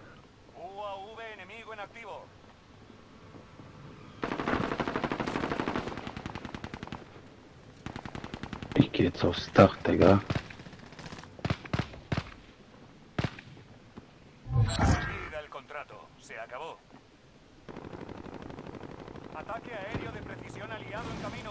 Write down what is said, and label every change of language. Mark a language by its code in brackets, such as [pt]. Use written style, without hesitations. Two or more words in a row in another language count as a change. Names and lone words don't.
[es] UAV enemigo en activo. [de] Ich geh jetzt aufs Dach, Digga. [es] Expida el contrato. Se acabó. Ataque aéreo de precisión aliado en camino.